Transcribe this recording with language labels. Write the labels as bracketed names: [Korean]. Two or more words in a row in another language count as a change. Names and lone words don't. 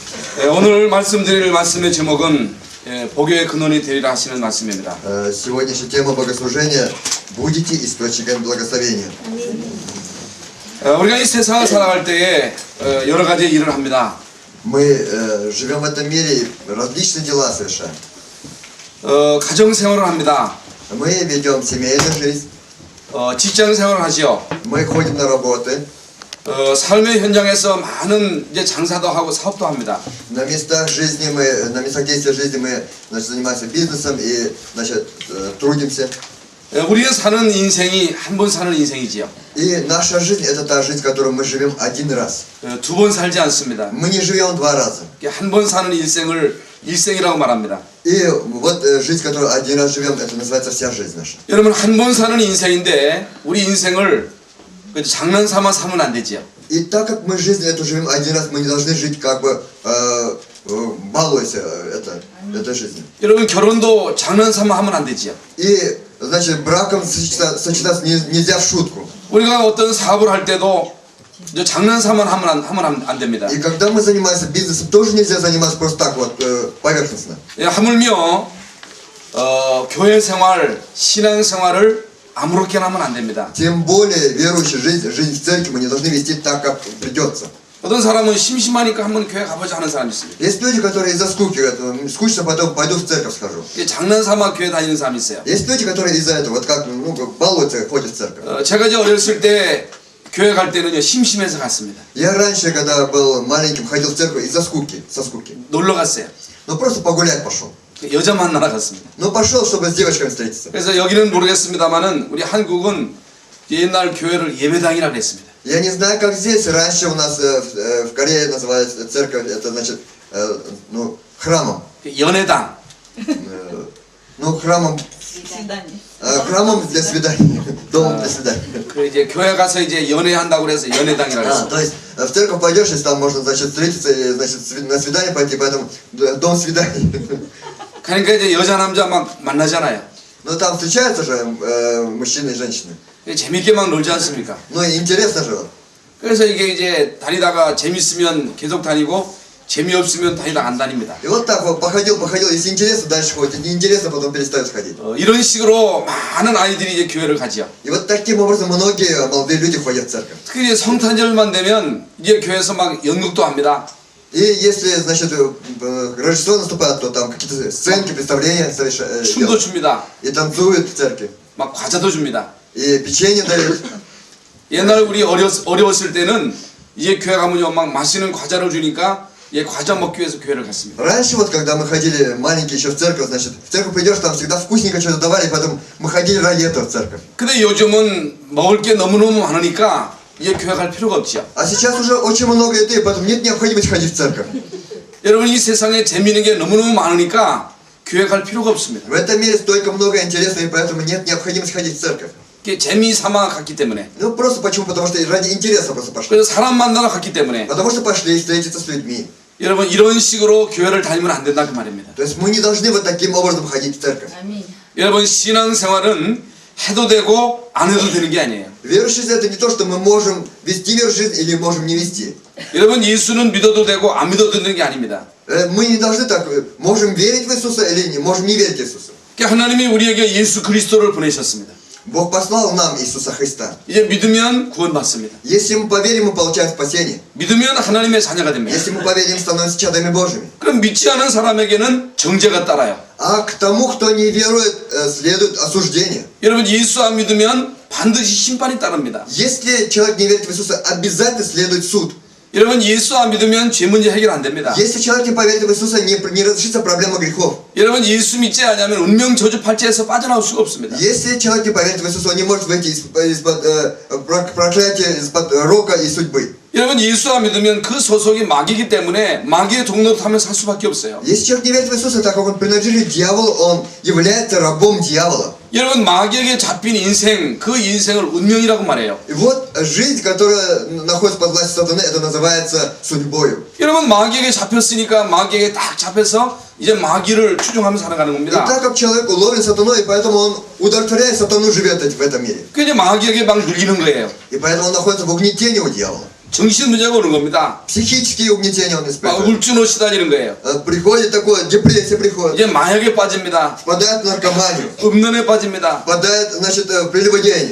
[Korean] 오늘 말씀드릴 말씀의 제목은 복의 근원이 되리라 하시는 말씀입니다. [Russian] Сегодняшняя тема богослужения «Будете источником благословения». [Korean] 우리가 이 세상을 살아갈 때에 여러 가지 일을 합니다. [Russian] Мы живем в этом мире, различные дела совершаем. [Korean] 가정 생활을 합니다. [Russian] Мы ведем семейную жизнь, [Korean] 직장 생활을 하지요. [Russian] мы ходим на работы, [Korean] 삶의 현장에서 많은 이제 장사도 하고 사업도 합니다. [Russian] на местах жизни мы, на местах действия жизни мы занимаемся бизнесом и трудимся. [Korean] 우리가 사는 인생이 한 번 사는 인생이지요. [Russian] И наша жизнь это та жизнь, которую мы живем один раз. [Korean] 두 번 살지 않습니다. [Russian] Мы не живем два раза. [Korean] 한 번 사는 인생을 일생이라고 말합니다. [Russian] И вот жизнь, которую один раз живем, это называется вся жизнь наша. [Korean] 여러분 한 번 사는 인생인데 우리 인생을 장난삼아 삼으면 안 되지요. [Russian] И так как мы жизнь эту живем один раз, мы не должны жить как бы балуясь этой жизнью. [Korean] 여러분 결혼도 장난삼아 하면 안 되지요. [Russian] И значит браком сочетаться нельзя в шутку. [Korean] 우리가 어떤 사업을 할 때도 장난삼아 하면 안 됩니다. [Russian] И когда мы занимаемся бизнесом, тоже нельзя заниматься просто так вот поверхностно. [Korean] 하물며 교회 생활, 신앙 생활을 아무렇게나 하면 안 됩니다. [Russian] Тем более верующая жизнь в церкви мы не должны вести так, как придется. [Korean] 어떤 사람은 심심하니까 한번 교회 가보자 하는 사람이 있습니다. [Russian] Есть люди, которые из-за скуки, скучно, потом пойду в церковь схожу. [Korean] 장난삼아 교회 다니는 사람이 있어요. [Russian] Есть люди, которые из-за этого, вот как балуются, ходят в церковь. [Korean] 제가 이제 어렸을 때 교회 갈 때는요 심심해서 갔습니다. [Russian] Я раньше, когда был маленьким, ходил в церковь из-за скуки, со скуки. [Korean] 놀러 갔어요. [Russian] Ну просто погулять пошел. [Korean] 여자 만나러 갔습니다. [Russian] Ну пошел, чтобы с девочками встретиться. [Korean] 그래서 여기는 모르겠습니다만은 우리 한국은 옛날 교회를 예배당이라 그랬습니다. [Russian] Я не знаю, как здесь. Раньше у нас в Корее называется церковь, это значит, ну, храмом. [Korean] 연회당. [Russian] Ну, храмом. храмом для свиданий. Домом для свиданий. [Korean] 그 이제 교회 가서 이제 연회한다고 그래서 연회당이라 그랬어요. [Russian] То есть в церковь пойдешь, если там можно, значит, встретиться, и, значит, на свидание пойти, поэтому дом свиданий. [Korean] 그러니까 이제 여자 남자 막 만나잖아요. [Russian] Но там встречаются же мужчины и женщины. [Korean] 재밌게 막 놀지 않습니까? [Russian] Ну и интересно же. [Korean] 그래서 이게 이제 다니다가 재밌으면 계속 다니고 재미없으면 다니다가 안 다닙니다. [Russian] И вот так вот походил, если интересно, дальше ходит, не интересно, потом перестает ходить. [Korean] 이런 식으로 많은 아이들이 이제 교회를 가지요. [Russian] И вот таким образом многие молодые люди ходят в церковь. [Korean] 특히 이제 성탄절만 되면 이제 교회에서 막 연극도 합니다. [Russian] И если, значит, Рождество наступает, то там какие-то сценки, представления совершают. [Korean] 춤도 춥니다. [Russian] И танцуют в церкви. [Korean] 막 과자도 줍니다. [Russian] И печенье дают. [Korean] 옛날 우리 어려웠을 때는 이제 교회 가면요 막 맛있는 과자를 주니까 예 과자 먹기 위해서 교회를 갔습니다. [Russian] Раньше вот, когда мы ходили маленькие еще в церковь, значит, в церковь придешь, там всегда вкусненько что-то давали, поэтому мы ходили ради этого в церковь. [Korean] 근데 요즘은 먹을 게 너무너무 많으니까 이제 교회 갈 필요가 없죠. [Russian] А сейчас уже очень много еды, поэтому нет необходимости ходить в церковь. [Korean] 여러분 이 세상에 재미있는 게 너무너무 많으니까 교회 갈 필요가 없습니다. [Russian] В этом мире столько много интересного, и поэтому нет необходимости ходить в церковь. [Korean] 재미 삼아 갔기 때문에. [Russian] Ну просто почему? Потому что ради интереса просто пошли. [Korean] 그래서 사람 만나러 갔기 때문에. [Russian] Потому что пошли встретиться с людьми. [Korean] 여러분 이런 식으로 교회를 다니면 안 된다 그 말입니다. [Russian] То есть мы не должны вот таким образом ходить в церковь. [Korean] 여러분 신앙생활은 해도 되고 안 해도 되는 게 아니에요. [Russian] Верующий это не то, что мы можем вести верующую жизнь или можем не вести. [Korean] 여러분 예수는 믿어도 되고 안 믿어도 되는 게 아닙니다. [Russian] Мы не должны так, можем верить в Иисуса или не можем не верить в Иисуса. [Korean] 하나님이 우리에게 예수 그리스도를 보내셨습니다. [Russian] Бог послал нам Иисуса Христа. [Korean] 이제 믿으면 구원받습니다. [Russian] Если мы поверим, мы получаем спасение. [Korean] 믿으면 하나님의 자녀가 됩니다. [Russian] Если мы поверим, становимся чадами Божьими. [Korean] 그럼 믿지 않은 사람에게는 정죄가 따라요. [Russian] А к тому, кто не верует, следует осуждение. [Korean] 여러분 예수 안 믿으면 반드시 심판이 따릅니다. [Russian] Если человек не верит в Иисуса, обязательно следует суд. [Korean] 여러분 예수 안 믿으면 죄 문제 해결 안 됩니다. [Russian] Если человек не поверит в Иисуса, не разрешится проблема грехов. [Korean] 여러분 예수 믿지 않으면 운명 저주 팔자에서 빠져나올 수가 없습니다. [Russian] Если человек не поверит в Иисуса, он не может выйти из-под проклятия, из-под рока и судьбы. [Korean] 여러분 예수 안 믿으면 그 소속이 마귀이기 때문에 마귀의 동료로 타면 살 수밖에 없어요. [Russian] Если человек не верит в Иисуса, так как он принадлежит дьяволу, он является рабом дьявола. [Korean] 여러분 마귀에게 잡힌 인생, 그 인생을 운명이라고 말해요. [Russian] И вот жизнь, которая находится под властью сатаны, это называется судьбою. [Korean] 여러분 마귀에게 잡혔으니까 마귀에게 딱 잡혀서 이제 마귀를 추종하면서 살아가는 [Russian] И [Korean] 겁니다. [Russian] так как человек уловлен сатаной, и поэтому он, удовлетворяя сатану, живет в этом мире. [Korean] 그 이제 마귀에게 막 눌리는 거예요. [Russian] И поэтому он находится в угнетении у дьявола. [Korean] 정신 문제가 오는 겁니다. [Russian] Психические угнетения он [Korean] 막 [Russian] испытывает. [Korean] 울주노 시달리는 거예요. [Russian] Приходит такое, депрессия приходит. [Korean] 이제 마약에 빠집니다. [Russian] Впадает в наркоманию. [Korean] 음란에 빠집니다. [Russian] Впадает, значит, в прелюбодеяние.